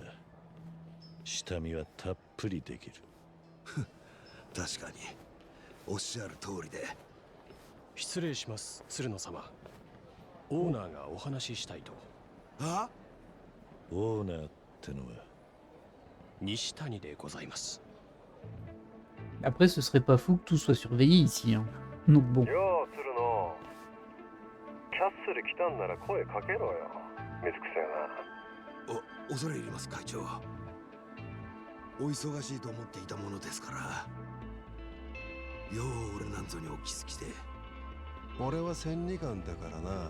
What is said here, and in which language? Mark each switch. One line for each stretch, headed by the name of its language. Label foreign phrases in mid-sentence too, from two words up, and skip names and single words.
Japanese: 下見はたっぷりできる。確かにおっしゃる通りで。失礼します、鶴野様。オーナーがお話ししたいと。あ？オーナーってのは西谷でございます。
French: Après, ce serait pas fou que tout soit surveillé ici. Hein. Donc bon.
Japanese: よう鶴野、キャッスル来たんなら声かけろよ。水くせえな。恐れ入ります会長。お忙しいと思っていたものですから。よう俺なんぞにお気づきで。俺は千里眼だからな。